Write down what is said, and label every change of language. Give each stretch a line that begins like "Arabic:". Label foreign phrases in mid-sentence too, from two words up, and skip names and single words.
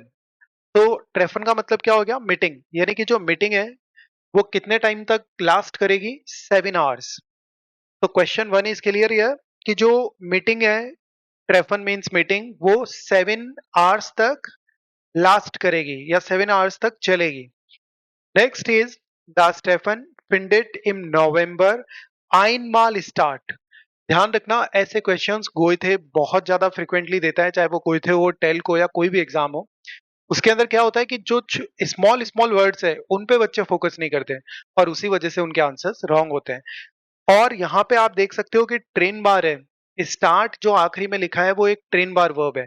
Hindi: तो ट्रेफन का मतलब क्या हो गया? मीटिंग, यानी कि जो मीटिंग है वो कितने टाइम तक लास्ट करेगी?
English: 7 hours.
Hindi: तो
English: question one is clear
Hindi: है कि जो मीटिंग है, ट्रेफन
English: means meeting,
Hindi: वो 7 आवर्स तक लास्ट करेगी या 7 आवर्स तक चलेगी।
English: next is
German: Das Treffen findet im November einmal statt।
Hindi: ध्यान रखना, ऐसे क्वेश्चंस गोइथे बहुत ज्यादा फ्रिक्वेंटली देता है, चाहे वो गोइथे हो, टेल्को या कोई भी एग्जाम हो। उसके अंदर क्या होता है कि जो
English: small small words
Hindi: है उन पे बच्चे फोकस नहीं करते और उसी वजह से उनके आंसर्स रॉन्ग होते हैं। और यहाँ पे आप देख सकते हो कि ट्रेन बार है, स्टार्ट जो आखिरी में लिखा है वो एक ट्रेन बार वर्ब है।